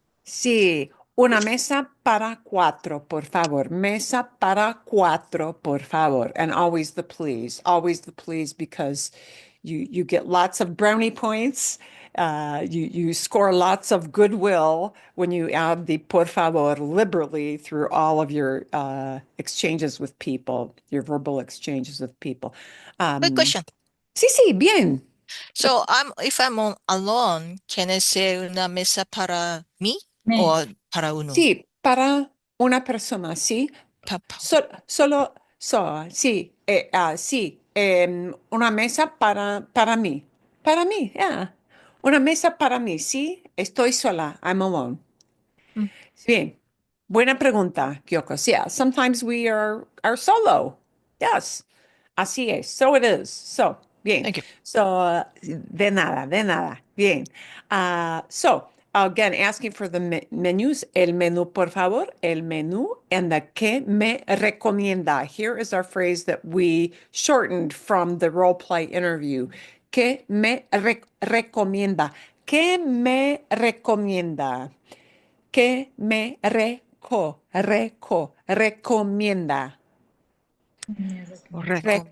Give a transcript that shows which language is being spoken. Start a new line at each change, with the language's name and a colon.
Spanish: Sí, una mesa para cuatro, por favor. Mesa para cuatro, por favor.
English: And always the please, because you get lots of brownie points. You score lots of goodwill when you add the
Spanish: por favor
English: liberally through all of your exchanges with people, your verbal exchanges with people. Quick question.
Spanish: Sí, bien.
English: So if I'm alone, can I say
Spanish: una mesa para mí
English: Me.
Spanish: or para uno? Sí, para una persona, sí. Sí, sí, una mesa para mí. Para mí, yeah. Una mesa para mí, sí. Estoy sola.
English: I'm alone. Mm.
Spanish: Bien. Buena pregunta, Kyoko.
English: Yeah, sometimes we are solo. Yes.
Spanish: Así es.
English: So it is. So, bien. Thank you.
Spanish: So, de nada, de nada. Bien.
English: So, again, asking for the menus.
Spanish: El menú, por favor. El menú. And the que me recomienda.
English: Here is our phrase that we shortened from the role play interview.
Spanish: Que me recomienda. Que me recomienda. Que me recomienda. Recomienda,